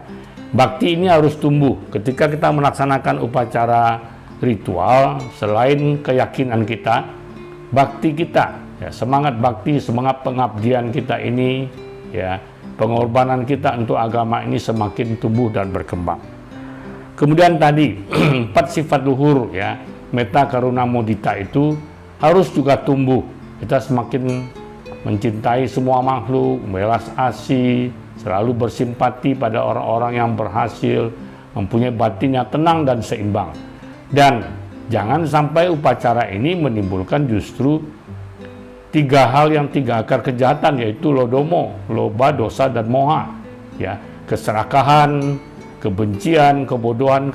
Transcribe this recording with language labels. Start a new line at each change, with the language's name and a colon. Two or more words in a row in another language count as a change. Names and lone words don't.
Indonesian: Bakti ini harus tumbuh ketika kita melaksanakan upacara ritual. Selain keyakinan kita, bakti kita, ya, semangat bakti, semangat pengabdian kita ini, ya, pengorbanan kita untuk agama ini semakin tumbuh dan berkembang. Kemudian tadi 4 sifat luhur, ya, metta, karuna, mudita itu harus juga tumbuh. Kita semakin mencintai semua makhluk, belas asih, selalu bersimpati pada orang-orang yang berhasil, mempunyai batin yang tenang dan seimbang. Dan jangan sampai upacara ini menimbulkan justru 3 hal yang 3 akar kejahatan, yaitu lodomo, loba, dosa, dan moha, ya, keserakahan, kebencian, kebodohan.